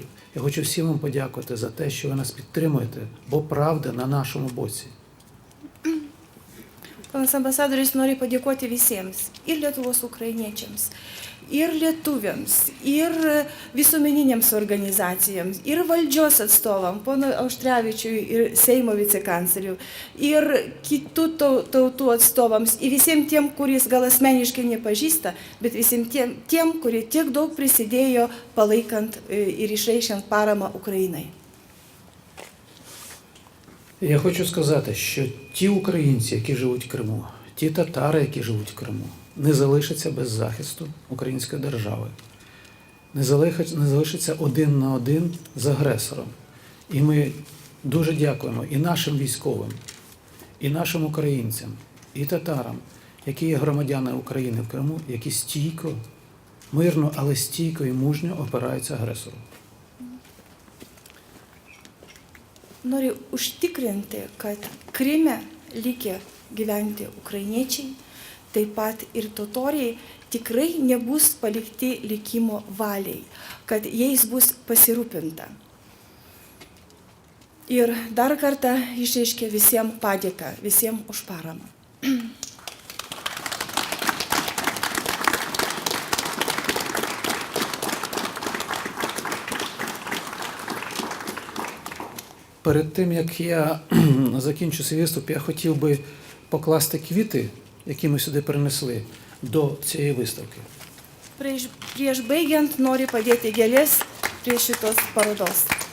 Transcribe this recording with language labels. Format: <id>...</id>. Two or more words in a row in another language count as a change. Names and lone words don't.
<uk>Я хочу всім вам подякувати за те, що ви нас підтримуєте, бо правда на нашому боці.</uk> <lt>Ponas ambasadorius nori padėkoti visiems, ir Lietuvos ukrainiečiams, ir lietuviams, ir visuomeninėms organizacijoms, ir valdžios atstovam, pono Auštrevičiui ir Seimo vicekancleriui, ir kitų tautų atstovams, ir visiems tiem, kuris gal asmeniškai nepažįsta, bet visiems tiem, kurie tiek daug prisidėjo palaikant ir išreiškiant paramą Ukrainai.</lt> <uk>Я хочу сказати, що ті українці, які живуть в Криму, ті татари, які живуть в Криму, не залишаться без захисту української держави, не залишаться один на один з агресором. І ми дуже дякуємо і нашим військовим, і нашим українцям, і татарам, які є громадяни України в Криму, які стійко, мирно, але стійко і мужньо опираються агресору.</uk> <lt>Noriu užtikrinti, kad Kryme likę gyventi ukrainiečiai, taip pat ir totoriai tikrai nebus palikti likimo valiai, kad jais bus pasirūpinta. Ir dar kartą išreiškia visiems padėką, visiems už paramą.</lt> <uk>Перед тим, як я закінчу свій виступ, я хотів би покласти квіти, які ми сюди принесли, до цієї виставки.</uk> <lt>Prieš baigiant noriu padėti gėlės prie šitos parodos.</lt>